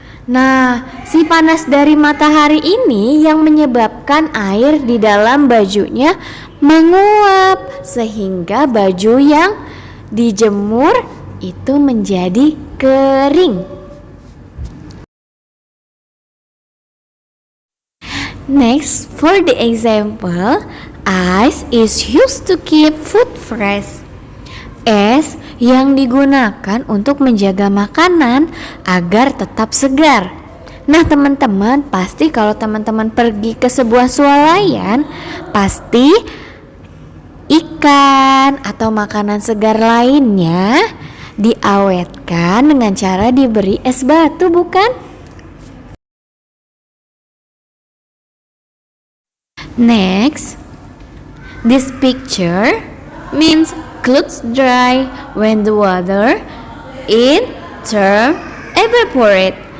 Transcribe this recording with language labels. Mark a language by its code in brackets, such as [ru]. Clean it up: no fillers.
[id] Nah, si panas dari matahari ini yang menyebabkan air di dalam bajunya menguap, sehingga baju yang dijemur itu menjadi kering. [en] Next, for the example, ice is used to keep food fresh. [id] Es yang digunakan untuk menjaga makanan agar tetap segar. Nah teman-teman, pasti kalau teman-teman pergi ke sebuah swalayan, pasti ikan atau makanan segar lainnya diawetkan dengan cara diberi es batu, bukan? [en] Next, this picture means clothes dry when the water in turn evaporate.